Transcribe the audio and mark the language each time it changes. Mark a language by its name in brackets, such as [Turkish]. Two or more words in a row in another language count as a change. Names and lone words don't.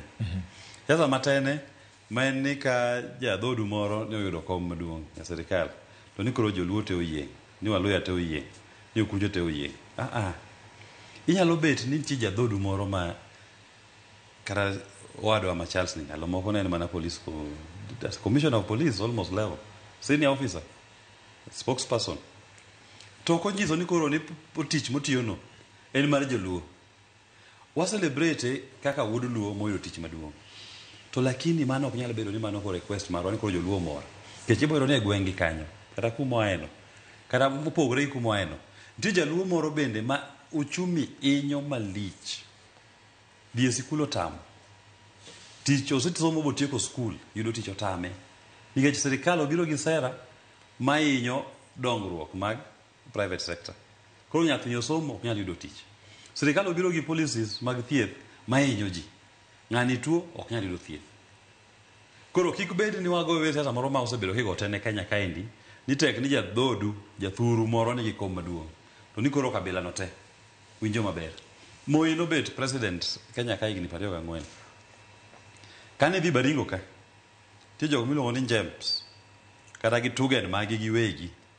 [Luo (Kenya and Tanzania)] Siasa matene maen ni ka jadhodu moro ne oyudo kom maduong' e sirikal. To ni koro Joluo te oyieng', ni Waluhya te oyieng', ni Okuche te oyieng'. Inyalo bet ni nitie jadhodu moro ma kata owadwa ma Charles ni nyalo moko ne en mana [English] police commissioner of police almost level, senior officer, spokesperson. [Luo (Kenya and Tanzania)] To konyiso ni koro ni tich motiyo no en mar Joluo. Wa celebrate kaka wuod Luo moyudo tich maduong'. To lakini mano ok nyalo bedo ni mano ko request marwa ni koro Joluo mor. Kech ibiro ne gwengi kanyo kata kumoeno kata mopogre kumoeno. Nitie Jaluo moro bende ma uchumi inyo malich. Dhi sikul otamo. Tich osesomo botieko skul yudo tich otame. Nikech sirikal obiro gi sera ma inyo dongruok mag [English] private sector. [Luo (Kenya and Tanzania)] Koro nyathi osomo ok nyal yudo tich. Sirikal obiro gi policies mag thieth ma inyo ji. Ng'ani tuo ok nyal yudo thieth. Koro kik bed ni wago wewe sasa moro ma osebedo higo tene Kenya kaendi ni tek ni jadhodu jathuru moro nigi kom maduong'. To ni koro kabila no te winjo maber. Moi no bet president Kenya ka higni 24. Kane dhi Baringo ka ti jogo miluongo ni James kata gi Tugen magi gi wegi.